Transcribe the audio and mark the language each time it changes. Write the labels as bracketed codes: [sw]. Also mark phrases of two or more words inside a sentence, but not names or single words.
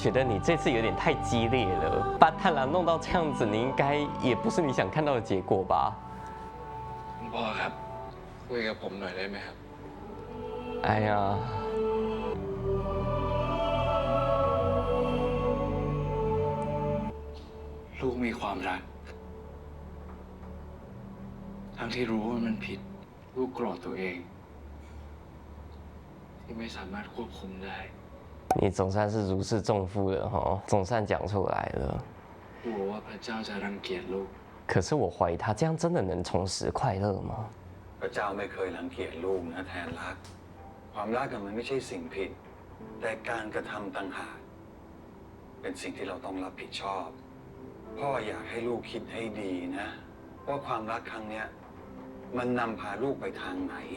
[zh] 觉得你这次有点太激烈了，把贪婪弄到这样子，你应该也不是你想看到的结果吧？ [th] คุณพ่อครับคุยกับผมหน่อยได้ไหมครับ [zh] 哎呀， [th] ลูกมีความรัก ทั้งที่รู้ว่ามันผิด ลูกโกรธตัวเอง ที่ไม่สามารถควบคุมได้ [zh] 你总算是如释重负了哈，总算讲出来了。 [th] กลัวว่าพระเจ้าจะรังเกียจลูก [zh] 可是我怀疑他这样真的能重拾快乐吗？ [th] พระเจ้าไม่เคยรังเกียจลูกนะแทนรัก ความรักมันไม่ใช่สิ่งผิด แต่การกระทำต่างหากเป็นสิ่งที่เราต้องรับผิดชอบ พ่ออยากให้ลูกคิดให้ดีนะ ว่าความรักครั้งเนี้ยมันนำพาลูกไปทางไหน